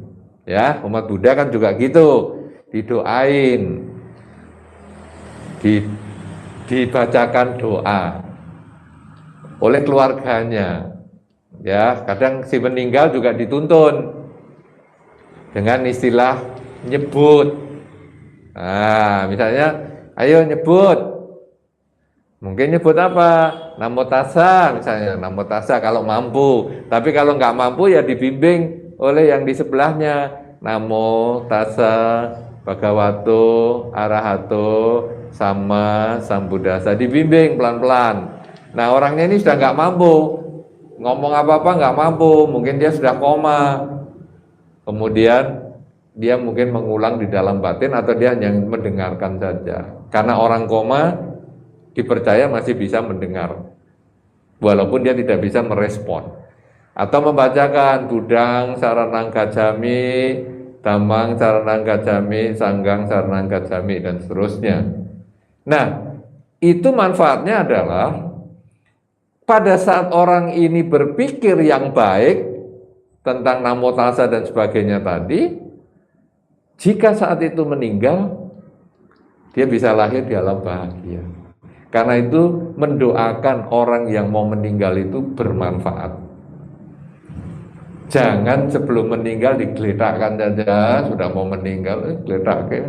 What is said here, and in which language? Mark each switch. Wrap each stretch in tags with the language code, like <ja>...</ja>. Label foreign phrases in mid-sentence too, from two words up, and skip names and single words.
<id>Ya, umat Buddha kan juga gitu, didoain, dibacakan doa oleh keluarganya. Ya, kadang si meninggal juga dituntun dengan istilah nyebut. Nah, misalnya, ayo nyebut. Mungkin nyebut apa?</id> <pi>Namo tassa misalnya, namo tassa</pi> <id>kalau mampu. Tapi kalau nggak mampu ya dibimbing oleh yang di sebelahnya.</id> <pi>Namo tassa bhagavato arahato sama sambuddhasa.</pi> <id>Dibimbing pelan-pelan. Nah, orangnya ini sudah nggak mampu. Ngomong apa-apa nggak mampu. Mungkin dia sudah koma. Kemudian dia mungkin mengulang di dalam batin atau dia hanya mendengarkan saja. Karena orang koma dipercaya masih bisa mendengar walaupun dia tidak bisa merespon, atau membacakan</id> <pi>Budang Saranang Gacami, Dhammang Saranang Gacami, Sanggang Saranang Gacami,</pi> <id>dan seterusnya. Nah, itu manfaatnya adalah pada saat orang ini berpikir yang baik tentang</id> <pi>namo tassa</pi> <id>dan sebagainya tadi, jika saat itu meninggal, dia bisa lahir di alam bahagia. Karena itu mendoakan orang yang mau meninggal itu bermanfaat. Jangan sebelum meninggal digeletakkan saja, sudah mau meninggal, geletakkan.</id>